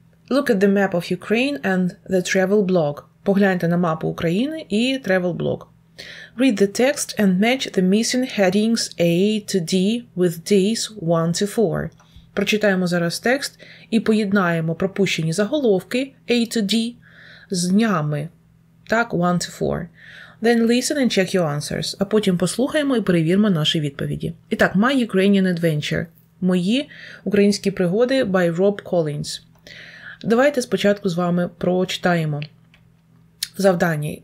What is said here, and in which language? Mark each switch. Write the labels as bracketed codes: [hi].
[en] Look at the map of Ukraine and the travel blog. [uk] Погляньте на мапу України і [en] travel blog. Read the text and match the missing headings A to D with days 1 to 4. [uk] Прочитаємо зараз текст і поєднаємо пропущені заголовки [en] A to D [uk] з днями, так, [en] 1 to 4. Then listen and check your answers. [uk] А потім послухаємо і перевіримо наші відповіді. І так, [en] My Ukrainian Adventure. [uk] Мої українські пригоди by Rob Collins. Давайте спочатку з вами прочитаємо завдання.